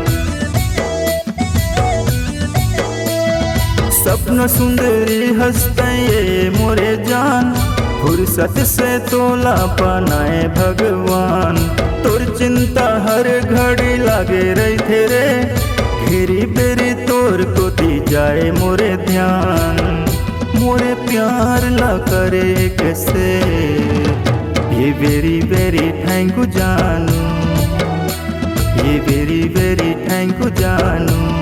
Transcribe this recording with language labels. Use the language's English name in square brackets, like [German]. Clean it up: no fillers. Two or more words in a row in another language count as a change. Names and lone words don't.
[Chhattisgarhi] सपन सुंदरी हंसते ये मोरे जान, फुर्सत से तोला बनाए भगवान। तोर चिंता हर घड़ी लागे रही थे रे, घेरी बेरी तोर को दी जाए मोरे ध्यान। मोरे प्यार ला करे कैसे, ये [English] very very thank you [Chhattisgarhi] जानू, ये [English] very very thank you [Chhattisgarhi] जानू।